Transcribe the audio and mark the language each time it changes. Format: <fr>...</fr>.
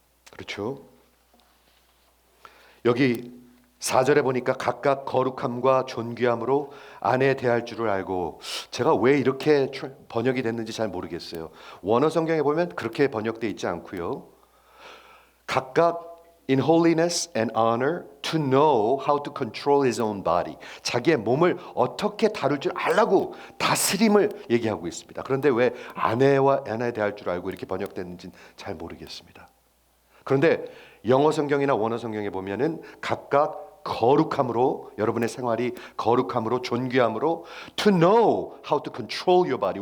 <ko>그렇죠? 여기 4절에 보니까 각각 거룩함과 존귀함으로 아내에 대할 줄을 알고, 제가 왜 이렇게 번역이 됐는지 잘 모르겠어요. 원어 성경에 보면 그렇게 번역되어 있지 않고요. 각각</ko> <en>in holiness and honor to know how to control his own body.</en> <ko>자기의 몸을 어떻게 다룰 줄 알라고 다스림을 얘기하고 있습니다. 그런데 왜 아내에 대할 줄 알고 이렇게 번역됐는지는 잘 모르겠습니다. 그런데 영어 성경이나 원어 성경에 보면은 각각 거룩함으로, 여러분의 생활이 거룩함으로, 존귀함으로</ko> <en>to know how to control your body.</en>